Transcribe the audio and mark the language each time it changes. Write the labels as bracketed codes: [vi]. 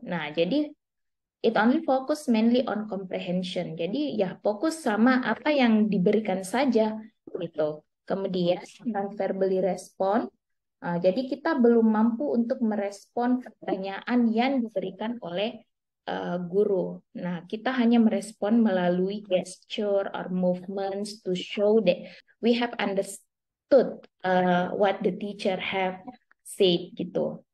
[en] Nah, jadi it only focus mainly on comprehension. [id] Jadi ya fokus sama apa yang diberikan saja gitu. Kemudian [en] non-verbally respond. [id] Jadi kita belum mampu untuk merespon pertanyaan yang diberikan oleh guru. Nah, kita hanya merespon melalui [en] gesture or movements to show that we have understood what the teacher have said gitu.